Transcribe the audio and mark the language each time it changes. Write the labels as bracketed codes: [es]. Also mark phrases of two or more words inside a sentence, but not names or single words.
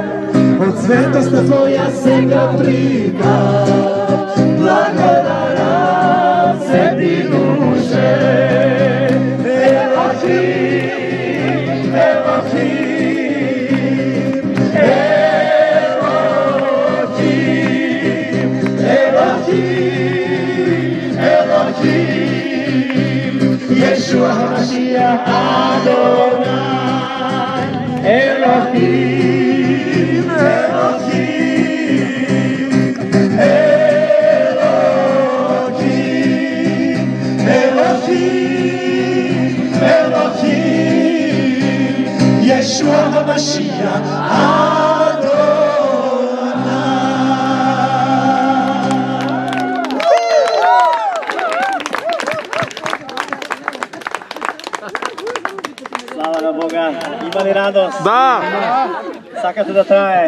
[mk] Од светост на Твоја сега примам, благодарам свети душе. [he] אלוהים אלוהים אלוהים, אלוהים אלוהים ישוע המשיח אדוני. אלוהים אלוהים אלוהים אלוהים ישוע המשיח [mk] Слава на Бога! Има ли радост? Да! Сакате да трае?